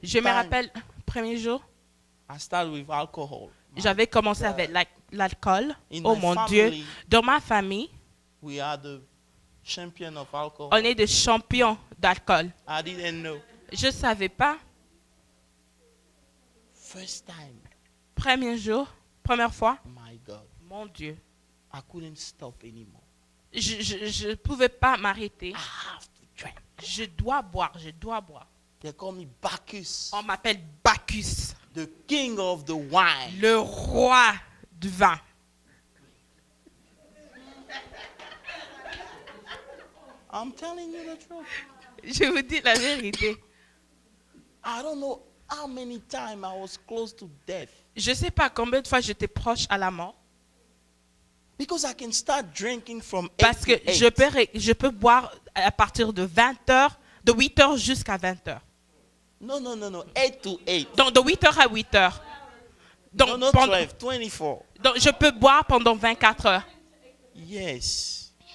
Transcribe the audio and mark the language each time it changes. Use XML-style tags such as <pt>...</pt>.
<fr>je me rappelle, premier jour,</fr> <en>I started with alcohol.</en> <fr>j'avais commencé avec l'alcool.</fr> <en>In Oh my</en> <fr>mon</fr> <en>family,</en> <fr>Dieu, dans ma famille,</fr> <en>we are the champion of alcohol.</en> <fr>on est des champions d'alcool.</fr> <en>I didn't know.</en> <fr>Je ne savais pas.</fr> <en>First time,</en> <fr>Premier jour, première fois,</fr> <en>my God,</en> <fr>mon Dieu,</fr> <en>I couldn't stop anymore.</en> <fr>je ne pouvais pas m'arrêter.</fr> <en>I have to drink.</en> <fr>Je dois boire.</fr> <en>They call me Bacchus.</en> <fr>On m'appelle Bacchus.</fr> <en>The king of the wine.</en> <fr>le roi du vin.</fr> <en>I'm telling you the truth.</en> <fr>Je vous dis la vérité.</fr> <en>I don't know how many times I was close to death.</en> <fr>Je ne sais pas combien de fois j'étais proche à la mort.</fr> <en>Because I can start drinking from 8</en> <fr>Parce que</fr> <en>to 8.</en> <fr>je peux boire à partir de 20h, de 8h jusqu'à 20h.</fr> <en>No, 8 to 8.</en> <fr>Donc de 8h à 8h. Donc,</fr> <en>No, not</en> <fr>pendant-</fr> <en>12, 24.</en> <fr>donc je peux boire pendant 24 heures.</fr> <en>Yes.</en>